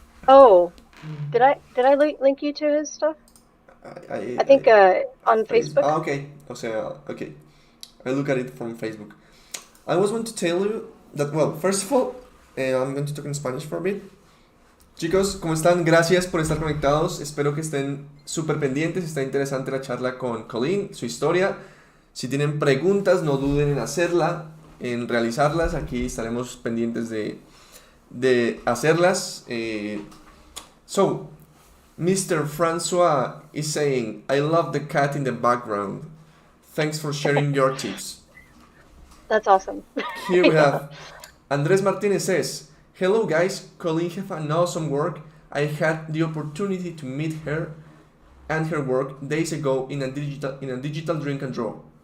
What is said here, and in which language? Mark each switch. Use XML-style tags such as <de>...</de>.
<en>Oh, did I link you to his stuff? I, I, I think I, on Facebook. okay. O sea, okay. I look at it from Facebook. I was going to tell you that, well, first of all, I'm going to talk in Spanish for a bit.</en> <es>Chicos, ¿cómo están? Gracias por estar conectados. Espero que estén súper pendientes. Está interesante la charla con Colleen, su historia. Si tienen preguntas, no duden en hacerla, en realizarlas. Aquí estaremos pendientes de hacerlas.</es> <en>So, Mr. Francois is saying, I love the cat in the background. Thanks for sharing your tips. That's awesome. Here we Yeah. have Andres Martinez says, hello guys, Colleen have an awesome work. I had the opportunity to meet her and her work days ago in a digital drink and draw.</en>